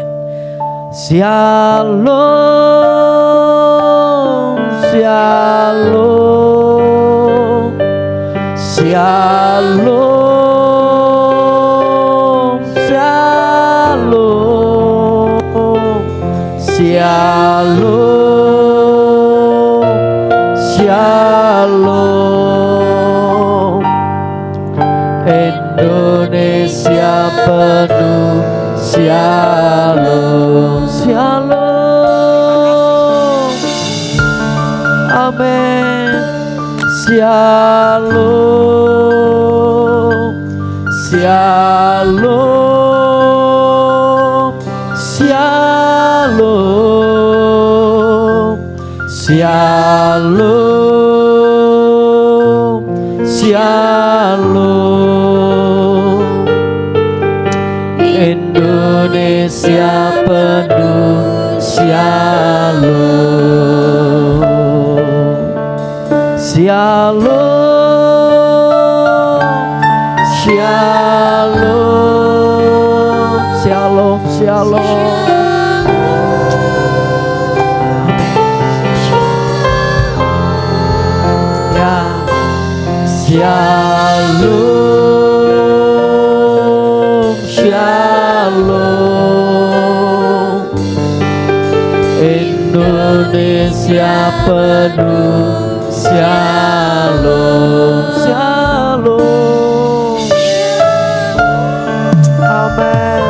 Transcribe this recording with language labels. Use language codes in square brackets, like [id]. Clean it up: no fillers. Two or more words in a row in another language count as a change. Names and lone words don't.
[he] שלום, שלום, שלום, שלום, שלום, שלום. [id] Indonesia penuh [he] שלום, שלום. [id] Amin. [he] שלום, שלום, שלום, שלום, שלום. [id] Indonesia penuh [he] שלום, שלום, שלום, שלום, שלום. Ya, שלום, שלום. [id] Indonesia penuh [he] שלום, שלום. [id] Amin.